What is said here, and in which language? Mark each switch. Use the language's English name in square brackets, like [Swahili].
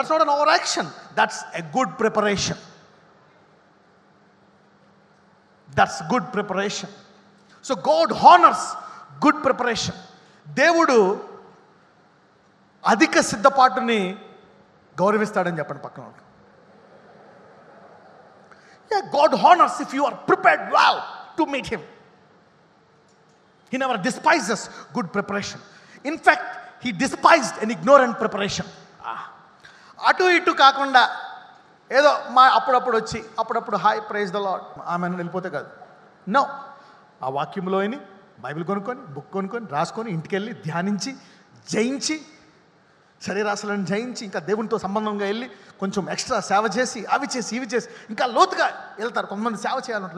[English] That's not an over action, that's a good preparation. That's good preparation. So God honours good preparation. [Telugu] దేవుడు అధిక సిద్ధపాటుని గౌరవిస్తాడని చెప్పండి పక్కన. [English] Yeah, God honors if you are prepared well to meet Him. He never despises good preparation. In fact, He despised an ignorant preparation. [Telugu] అటు ఇటు కాకుండా ఏదో అప్పుడప్పుడు వచ్చి అప్పుడప్పుడు [English] hi praise the Lord [Telugu] ఆమె వెళ్ళిపోతే కాదు. నో, ఆ వాక్యంలోని బైబిల్ కొనుక్కొని, బుక్ కొనుక్కొని, రాసుకొని, ఇంటికి వెళ్ళి ధ్యానించి, జయించి, శరీరాశలను జయించి, ఇంకా దేవునితో సంబంధంగా వెళ్ళి కొంచెం ఎక్స్ట్రా సేవ చేసి, అవి చేసి ఇవి చేసి ఇంకా లోతుగా వెళ్తారు. కొంతమంది సేవ చేయాలంటారు.